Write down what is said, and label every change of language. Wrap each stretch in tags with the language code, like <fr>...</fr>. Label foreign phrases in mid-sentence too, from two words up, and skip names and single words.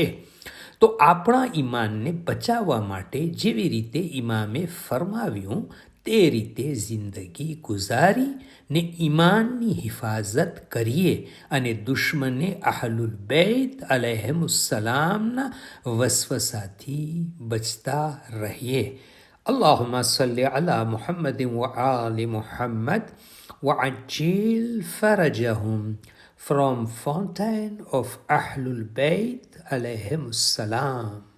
<gu>તો આપણા ઈમાનને બચાવવા માટે જેવી રીતે ઇમામે ફરમાવ્યું તે રીતે જિંદગી ગુજારી ને ઈમાનની હિફાજત કરીએ અને દુશ્મને અહલુલ બૈત અલૈહિમુસ્સલામના વસવસાથી બચતા રહીએ.</gu> <ar>اللهم صل على محمد وآل محمد وعجل فرجهم</ar> <en>from Fountain of Ahlul Bayt alayhim salam.</en>